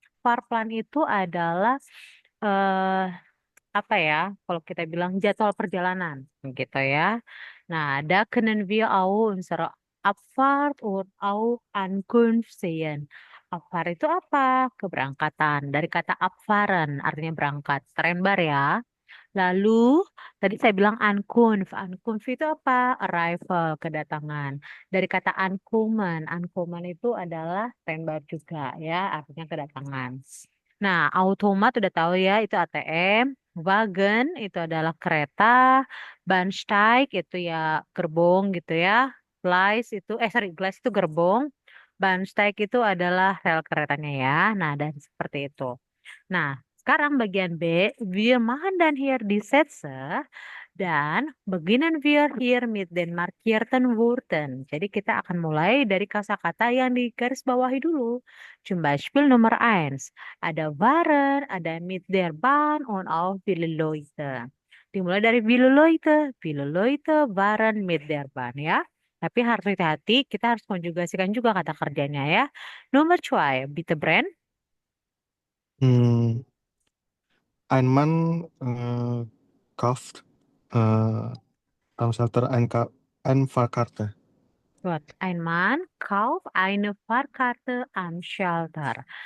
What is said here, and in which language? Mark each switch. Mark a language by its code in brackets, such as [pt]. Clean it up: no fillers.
[id] Fahrplan itu adalah eh apa ya? Kalau kita bilang jadwal perjalanan, gitu ya. [de] Nah, da können wir auch unsere Abfahrt und auch Ankunft sehen. [id] Abfahrt itu apa? Keberangkatan. Dari kata abfahren, artinya berangkat. Keren bar ya. Lalu, tadi saya bilang Ankunft. Ankunft itu apa? Arrival, kedatangan. Dari kata Ankommen. Ankommen itu adalah standby juga ya, artinya kedatangan. Nah, automat udah tahu ya, itu ATM. Wagen itu adalah kereta. Bahnsteig itu ya gerbong gitu ya. Gleis itu gerbong. Bahnsteig itu adalah rel keretanya ya. Nah, dan seperti itu. Nah, sekarang bagian B, [de] wir machen dann hier die Sätze dan beginnen wir hier mit den markierten Worten. [id] Jadi kita akan mulai dari kosakata yang digarisbawahi dulu. [de] Zum Beispiel Nummer 1. Ada waren, ada mit der Bahn und auch viele Leute. [id] Dimulai dari [de] viele Leute. Viele Leute waren mit der Bahn ya. [id] Tapi harus hati-hati, kita harus konjugasikan juga kata kerjanya ya. Nomor 2, bitte Brand. [de] hmm, ein Mann, kauft, am Schalter ein Fahrkarte. Gut, ein Mann kauft eine Fahrkarte am Schalter.